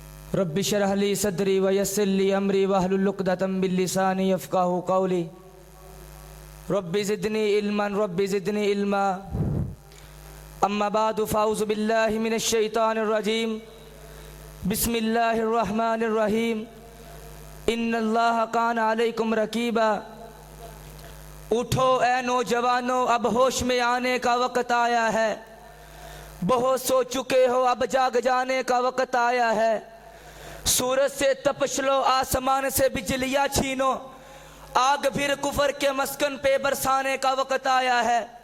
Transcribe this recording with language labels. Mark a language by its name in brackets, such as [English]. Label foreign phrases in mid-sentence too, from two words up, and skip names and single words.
[Arabic] رب اشرح لي صدري ويسر لي أمري واحلل عقدة من لساني يفقهوا قولي. رب زدني علما رب زدني علما. أما بعد فأعوذ بالله من الشيطان الرجيم. بسم الله الرحمن الرحيم. إن الله كان عليكم رقيبا. [Urdu] اٹھو اے نوجوانو، اب ہوش میں آنے کا وقت آیا ہے. بہت سو چکے ہو، اب جاگ جانے کا وقت آیا ہے. سورج سے تپش لو، آسمان سے بجلیاں چھینو، آگ پھر کفر کے مسکن پہ برسانے کا وقت آیا ہے.